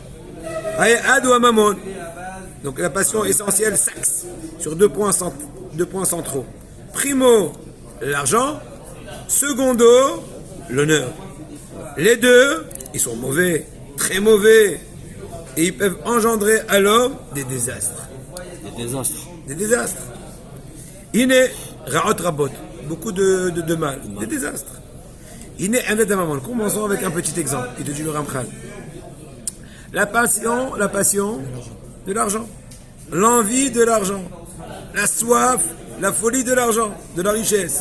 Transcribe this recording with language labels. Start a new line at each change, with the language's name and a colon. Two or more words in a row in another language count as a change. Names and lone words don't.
French: Donc la passion essentielle s'axe sur 2 points centraux. Primo, l'argent. Secondo, l'honneur. Les deux, ils sont mauvais, très mauvais. Et ils peuvent engendrer à l'homme des désastres. Des désastres.
Hebrew: הנה, רעות רבות.
French: Beaucoup de mal. Des désastres. Iné, un commençons avec un petit exemple. Il te dit le Ramchal. La passion de l'argent. L'envie de l'argent. La soif, la folie de l'argent, de la richesse.